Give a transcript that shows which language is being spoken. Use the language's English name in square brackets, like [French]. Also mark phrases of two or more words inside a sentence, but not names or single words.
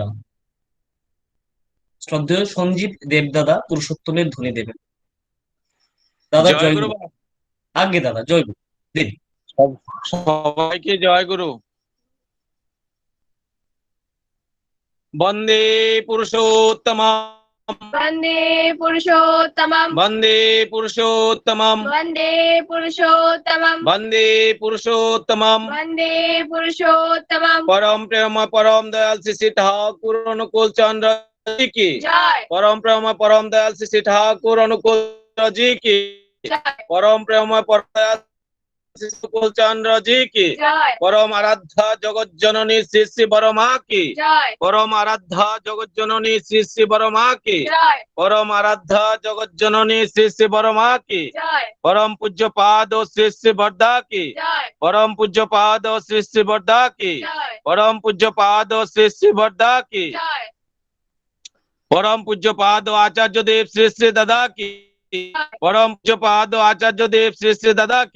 [Bangla] শ্রদ্ধেয় সঞ্জীব দেব দাদা পুরুষোত্তমের ধ্বনি দেবেন। দাদা জয় গুরু। আগে দাদা জয় গুরু দিন। সবাইকে জয় গুরু। [Sanskrit] বন্দে পুরুষোত্তমম, वन्दे पुरुषोत्तमम् বন্দে পুরুষোত্তমম, वन्दे पुरुषोत्तमम् বন্দে পুরুষোত্তমম। वन्दे पुरुषोत्तमम् [Hindi] परम प्रेम परम दयाल श्री श्री ठाकुर अनुकूल चंद्र जी की जय। परम प्रेम परम दयाल श्री श्री ठाकुर अनुकूल चंद्र जी की जय। परम प्रेम परम दयाल श्री अनुकूल चंद्र जी की जय। परम आराध्या जगत जननी श्री श्री बरमा की जय। परम आराध्या जगत जननी श्री श्री बरमा की जय। परम आराध्या जगत जननी श्री श्री बरमा की जय। परम पूज्य पाद श्री श्री वर्धा की जय। परम पूज्य पाद श्री श्री वर्धा की जय। परम पूज्य पाद श्री श्री वर्धा की जय। परम पूज्य पाद आचार्य देव श्री श्री दादा की परम पूज्य पाद आचार्य देव श्री श्री दादा की